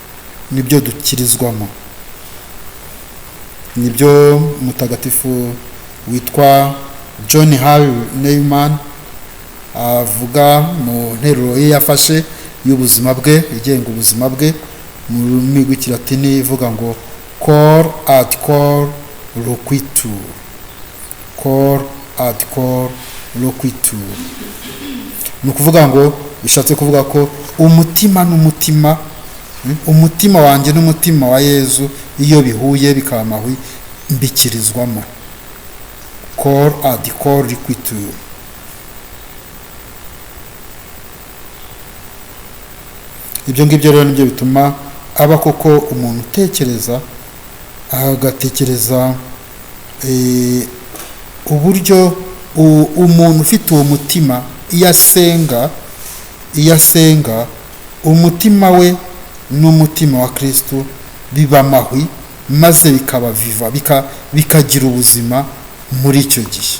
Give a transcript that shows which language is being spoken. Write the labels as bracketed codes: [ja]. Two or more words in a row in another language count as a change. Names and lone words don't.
[rw] nibyo mutagatifu witwa John Harry Neyman avuga mu nteruro ye yafashe y'ubuzima bwe, igenga ubuzima bwe, mu rurimi rw'Ikilatini ivuga ngo [la] cor ad cor loquitur, cor ad cor loquitur. [rw] Ni ukuvuga ngo, bishatse kuvuga ko umutima n'umutima, umutima wanjye n'umutima wa Yezu iyo bihuye bikaba amahwi, mbikirizwamo. [la] Cor ad cor loquitur. [rw] Ibyo ngibyo rero nibyo bituma aba koko umuntu utekereza, agatekereza uburyo umuntu ufite uwo mutima iyo asenga umutima we n'umutima wa Kristo biba amahwi, maze bikaba viva, bikagira ubuzima muri icyo gihe.